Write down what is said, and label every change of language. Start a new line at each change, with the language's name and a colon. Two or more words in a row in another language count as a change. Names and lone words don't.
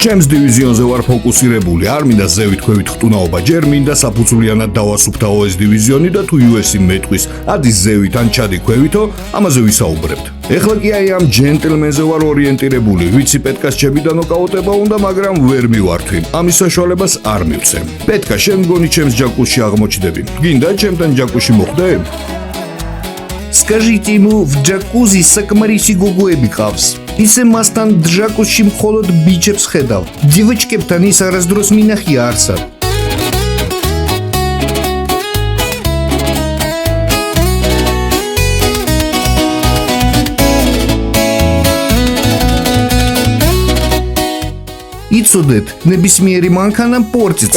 Georgian: ჩემს დივიზიონზე ვარ ფოკუსირებული, არ მინდა ზევით ქვევით ხტუნაობა, ჯერ მინდა საფუძვლიანად დავასუფთავო ეს დივიზიონი და თუ UFC მეტყვის, ადის ზევით ან ჩადი ქვევითო, ამაზე ვისაუბრებთ. ეხლა კი აი ამ ჯენტლმენზე ვარ ორიენტირებული, ვიცი პეტკას ჩემი ნოკაუტება უნდა, მაგრამ ვერ მივართვი. ამის საშუალებას არ მივცემ. პეტკა, შენ მგონი ჩემს ჯაკუში აღმოჩნდები? გინდა ჩემთან ჯაკუში მოხვდე?
Russian: Скажите ему, в джакузи
Georgian: საკმარისი გოგოები ყავს. ისე მასთან ჯაკუზში მხოლოდ ბიჭებს ხედავ. Девочкებთან ის არასდროს მინახია არსად. იცოდეთ, ნებისმიერი მანქანა პორწიცა.